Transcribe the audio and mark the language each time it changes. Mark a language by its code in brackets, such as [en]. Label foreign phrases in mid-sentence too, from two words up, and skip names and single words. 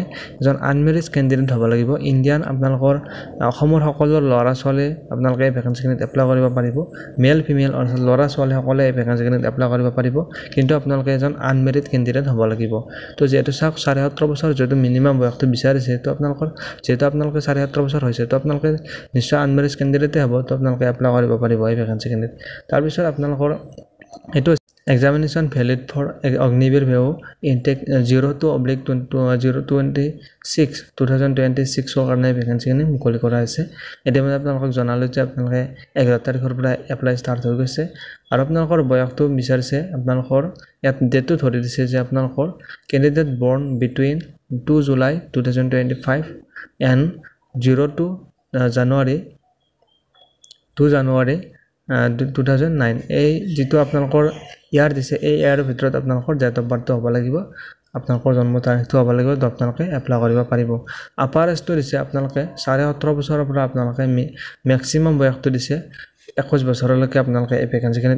[as] এজন [en] unmarried candidate [as] হ'ব লাগিব ইণ্ডিয়ান আপোনালোকৰ অসমৰ সকলো ল'ৰা ছোৱালী আপোনালোকে এই ভেকেন্সিখিনিত এপ্লাই কৰিব পাৰিব [en] male female [as] ল'ৰা ছোৱালী সকলে এই ভেকেন্সিখিনিত এপ্লাই কৰিব পাৰিব কিন্তু আপোনালোকে এজন [en] unmarried candidate [as] হ'ব লাগিব তো যেটো 17.5 বছৰ যদি মিনিমাম বয়সটো বিচাৰিছে তো আপোনালোকৰ যেটো আপোনালোকে 17.5 বছৰ হৈছে তো আপোনালোকে নিশ্চয় আনমেৰিড ক্যান্ডিডেটে হ'ব তো আপোনালোকে এপ্লাই কৰিব পাৰিব এই ভেকেন্সিখিনিত তাৰ পিছত আপোনালোকৰ এটো [en] examination valid for [as] অগ্নিবীৰ ভেও ইনটেক 02/2026 কাৰণে ভেকেন্সিখিনি মুকলি কৰা হৈছে এতিয়া মই আপোনালোকক জনালো যে আপোনালোকে 11 তাৰিখৰ পৰা [en] apply start [as] হৈ গৈছে আৰু আপোনালোকৰ বয়সটো বিচাৰিছে আপোনালোকৰ ইয়াত ডেটটো ধৰি দিছে যে আপোনালোকৰ ক্যান্ডিডেট [en] born between 2 July 2025 and 02 January [as] 2009 এই যেটো আপোনালোকৰ ইয়াৰ দিছে এই ইয়াৰ ভিতৰত আপোনালোকৰ [en] date of birth [as] হ'ব লাগিব আপোনালোকৰ জন্ম তাৰিখটো হ'ব লাগিব তো আপোনালোকে এপ্লাই কৰিব পাৰিব আপাৰ এজটো দিছে আপোনালোকে 17.5 বছৰৰ পৰা আপোনালোকে ম্যাক্সিমাম বয়সটো দিছে 21 বছৰলৈকে আপোনালোকে এই ভেকেন্সিখিনিত